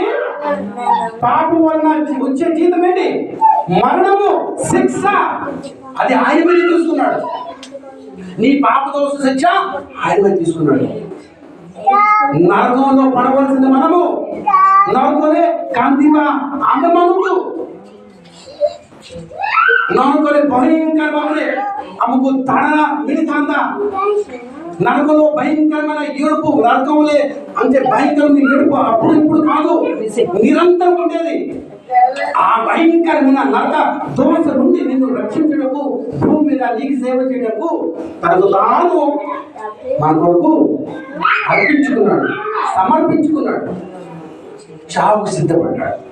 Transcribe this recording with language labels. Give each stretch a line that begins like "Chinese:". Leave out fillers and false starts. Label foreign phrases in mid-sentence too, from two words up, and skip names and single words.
Telugu: పాపం వలన వచ్చే జీతం ఏంటి? మరణము, శిక్ష. అది ఆయన మీద తీసుకున్నాడు. నీ పాప దోష శిక్ష ఆయన మీద తీసుకున్నాడు. నరకంలో పడవలసింది మనము,
Odia: ନରକରେ କାନ୍ଦିବା ଆମମାନଙ୍କୁ ନରକରେ ଭୟଙ୍କର ଭାବରେ ଆମକୁ ତାଡ଼ନା ମିଳିଥାନ୍ତା।
Telugu: నరకంలో భయంకరమైన ఏడుపు, నరకంలో అంటే భయంకరమైన ఏడుపు అప్పుడు ఇప్పుడు కాదు, నిరంతరం ఉండేది. ఆ భయంకరమైన నరక దోష నుండి నిన్ను రక్షించడకు, భూమి మీద నీకు సేవ చేయడకు తనకు తాను మన కొరకు అర్పించుకున్నాడు, సమర్పించుకున్నాడు, చావుకు సిద్ధపడ్డాడు.